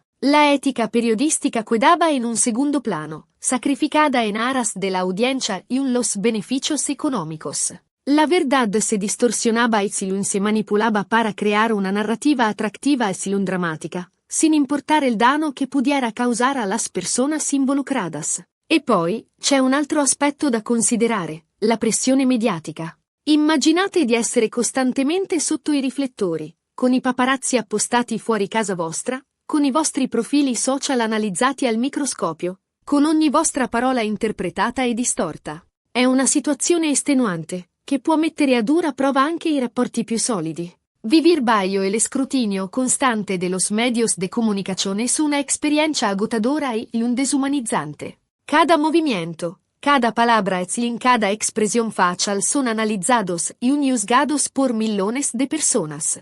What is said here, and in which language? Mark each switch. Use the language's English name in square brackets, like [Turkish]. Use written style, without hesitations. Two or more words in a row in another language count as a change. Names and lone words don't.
[Spanish] La ética periodística quedaba en un segundo plano, sacrificada en aras de la audiencia y los beneficios económicos. La verdad se distorsionaba y se manipulaba para crear una narrativa atractiva y dramática, sin importar el daño que pudiera causar a las personas involucradas. [Italian] E poi, c'è un altro aspetto da considerare, la pressione mediatica. Immaginate di essere costantemente sotto i riflettori, con i paparazzi appostati fuori casa vostra, con i vostri profili social analizzati al microscopio, con ogni vostra parola interpretata e distorta. È una situazione estenuante, che può mettere a dura prova anche i rapporti più solidi. [Spanish] Vivir bajo el escrutinio constante de los medios de comunicación es una experiencia agotadora y deshumanizante. Cada movimiento, cada palabra y cada expresión facial son analizados y juzgados por millones de personas.